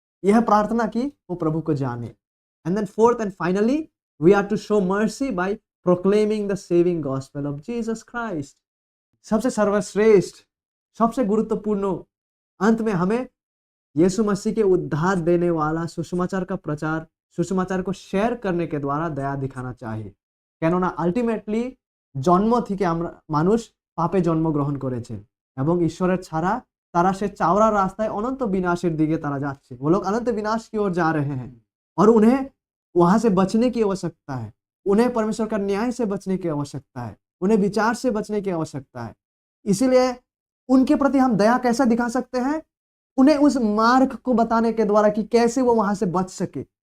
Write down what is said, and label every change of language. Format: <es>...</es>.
<hi>यह प्रार्थना की वो प्रभु को जाने।</hi> <en>And then fourth and finally, we are to show mercy by proclaiming the saving gospel of Jesus Christ.</en> <hi>सबसे सर्वश्रेष्ठ, सबसे गुरुत्वपूर्ण, अंत में हमें यीशु मसीह के उद्धार देने वाला सुसमाचार का प्रचार, सुसमाचार को शेयर करने के द्वारा दया दिखाना चाहिए।</hi> <bn>কেননা আলটিমেটলি জন্ম থেকে আমরা মানুষ পাপে জন্মগ্রহণ করেছে এবং ঈশ্বরের ছাড়া তারা সে চাওড়া রাস্তায় অনন্ত विनाशের দিকে তারা যাচ্ছে।</bn> <hi>वो लोग अनंत विनाश की ओर जा रहे हैं और उन्हें वहां से बचने की आवश्यकता है। उन्हें परमेश्वर का न्याय से बचने की आवश्यकता है, उन्हें विचार से बचने की आवश्यकता है। इसीलिए उनके प्रति हम दया कैसा दिखा सकते हैं? उन्हें उस मार्ग को बताने के द्वारा कि कैसे वो वहां से बच सके।</hi>